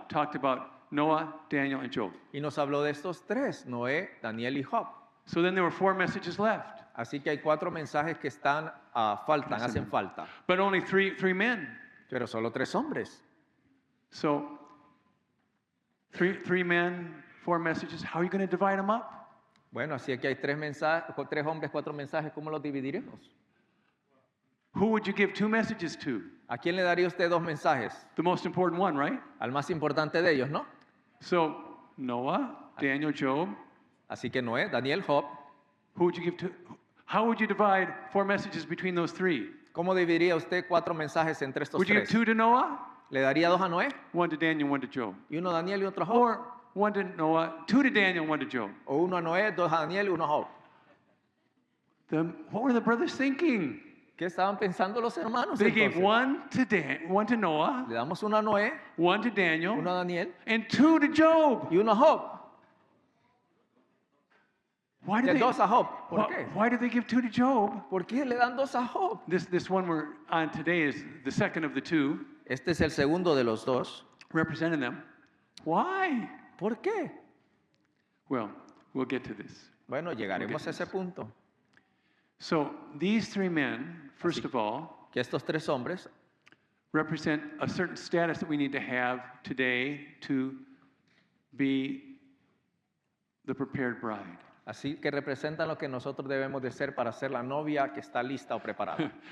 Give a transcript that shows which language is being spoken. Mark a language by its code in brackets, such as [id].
[en] Talked about Noah, Daniel, and Job. [es] y nos habló de estos 3, Noé, Daniel y Job. [en] So then there were 4 messages left, [es] Así que hay 4 mensajes que hacen falta, [en] but only three men. [es] pero solo 3 hombres. [en] So three men, 4 messages. How are you going to divide them up? [es] Bueno, así que hay 3 mensajes, 3 hombres, 4 mensajes, ¿cómo los dividiremos? [en] Who would you give 2 messages to? [es] ¿A quién le daría usted 2 mensajes? [en] The most important one, right? [es] Al más importante de ellos, ¿no? [en] So Noah, Daniel, Job. [es] Así que Noé, Daniel, Job. [en] Who would you give to? How would you divide 4 messages between those 3? [es] ¿Cómo dividiría usted 4 mensajes entre estos [en] Would you give [es] 3? [en] 2 to Noah, [es] ¿Le daría 2 a Noé? [en] 1 to Daniel, 1 to Job? [es] ¿Y uno a Daniel y otro a Job? [en] Or 1 to Noah, 2 to Daniel, 1 to Job? [es] ¿O uno a Noé, 2 a Daniel y 1 a Job? [en] What were the brothers thinking? [es] ¿Qué estaban pensando los hermanos [en] They gave [es] entonces? [en] 1 to Noah, [es] Le damos uno a Noé, [en] 1 to Daniel, [es] uno a Daniel [en] and 2 to Job. [es] y uno a Job. [en] Why [es] De [en] did [es] 2 a Job. ¿Por [en] why, [es] qué? [en] why did they give 2 to Job? [es] ¿Por qué le dan 2 a Job? [en] This one we're on today is the second of the 2, [es] Este es el segundo de los 2. [en] representing them. Why? [es] ¿Por qué? [en] Well, we'll get to this. [es] Bueno, llegaremos a ese punto. [en] So these 3 men, first of all, [es] Que estos 3 hombres [en] represent a certain status that we need to have today to be the prepared bride. [es] así que representan lo que nosotros debemos de ser para ser la novia que está lista o preparada.